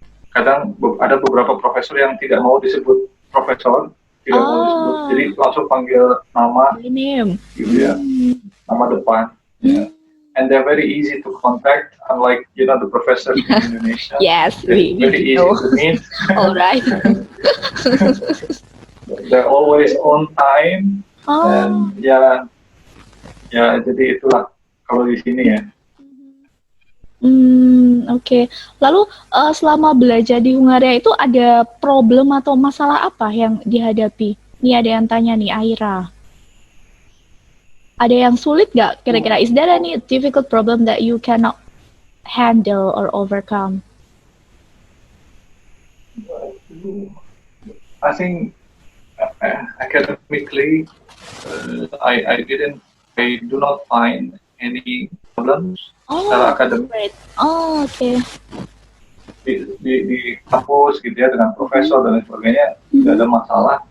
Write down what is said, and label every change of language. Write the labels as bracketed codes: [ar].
[id] Kadang ada beberapa profesor yang tidak mau disebut profesor, tidak mau disebut, jadi langsung panggil nama, gitu ya, nama depan. [en] And they're very easy to contact, unlike the professors in Indonesia. Yes, very easy to meet. All right. They're always on time. And [id] ya jadi itulah kalau di sini ya. Oke. Lalu selama belajar di Hungaria itu ada problem atau masalah apa yang dihadapi? Nih ada yang tanya nih, Aira. Ada yang sulit nggak kira-kira? [en] Is there any difficult problem that you cannot handle or overcome? I think academically, I do not find any problems Oh, [id] secara akademik [en] great. Oh, oke. [id] di kampus gitu ya dengan profesor dan lain sebagainya, tidak ada masalah.